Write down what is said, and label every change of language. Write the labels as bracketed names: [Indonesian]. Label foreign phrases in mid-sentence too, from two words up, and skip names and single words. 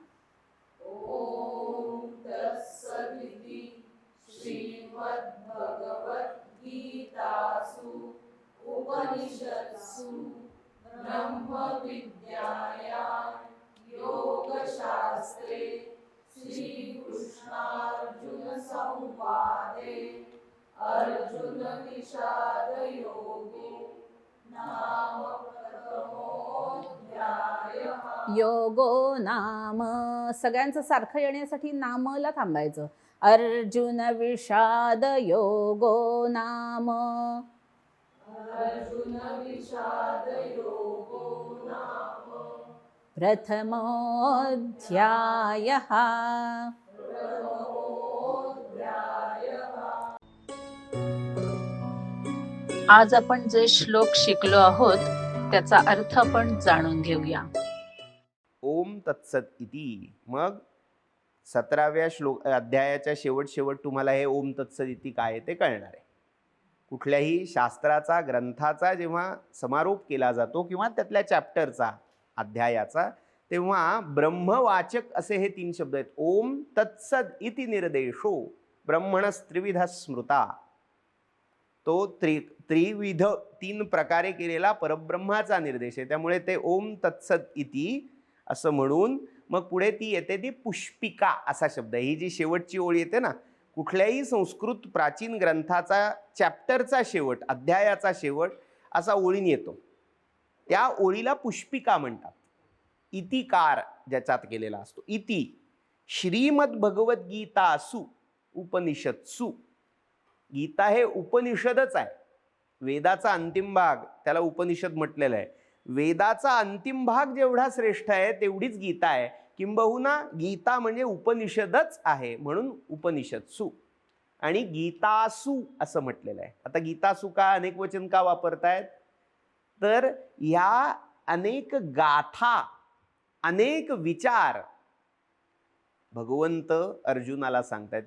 [Sanskrit] ओम तत्सदिति श्रीमद्भगवद्गीतासु उपनिषत्सु ब्रह्मविद्यायां योगशास्त्रे श्रीकृष्णार्जुनसंवादे अर्जुनविषादयोगो नाम प्रथमोऽध्यायः. योगो नाम [Marathi] सगळ्यांचं सारखं येण्यासाठी नामला थांबायचं. [Sanskrit] अर्जुन विषाद योगो नाम अर्जुन विषादयोगो नाम प्रथमोऽध्यायः. [Marathi] आज आपण जे श्लोक शिकलो आहोत त्याचा अर्थ आपण जाणून घेऊया. [Sanskrit] ओम तत्सत इति. [Marathi] मग 17व्या अध्यायाच्या शेवट तुम्हाला हे [Sanskrit] ओम तत्सत इति [Marathi] काय ते कळणार आहे. कुठल्याही शास्त्राचा ग्रंथाचा जेव्हा समारोप केला जातो किंवा त्यातल्या चॅप्टरचा अध्यायाचा, तेव्हा ब्रह्मवाचक असे हे 3 शब्द आहेत. [Sanskrit] ओम तत्सद इति निर्देशो ब्रह्मणस्त्रिविध स्मृता. [Marathi] तो त्रिविध 3 प्रकारे केलेला परब्रह्माचा निर्देश आहे. त्यामुळे ते [Sanskrit] ओम तत्सद इति [Marathi] असं म्हणून मग पुढे ती येते ती पुष्पिका असा शब्द. ही जी शेवटची ओळ येते ना, कुठल्याही संस्कृत प्राचीन ग्रंथाचा चॅप्टरचा शेवट, अध्यायाचा शेवट असा ओळीने येतो, त्या ओळीला पुष्पिका म्हणतात. इतिकार ज्याच्यात केलेला असतो. [Sanskrit] इति श्रीमद्भगवद्गीतासु उपनिषत्सु. [Marathi] गीता हे उपनिषदच आहे. वेदाचा अंतिम भाग त्याला उपनिषद म्हटलेलं आहे. वेदाचा अंतिम भाग जेवढा श्रेष्ठ आहे तेवढीच गीता आहे. किंबहुना गीता म्हणजे उपनिषदच आहे, म्हणून उपनिषत्सु. आणि गीतासु असं म्हटलेलं आहे. आता गीतासु का अनेक वचन का वापरतायत, तर ह्या अनेक गाथा, अनेक विचार भगवंत अर्जुनाला सांगतायत.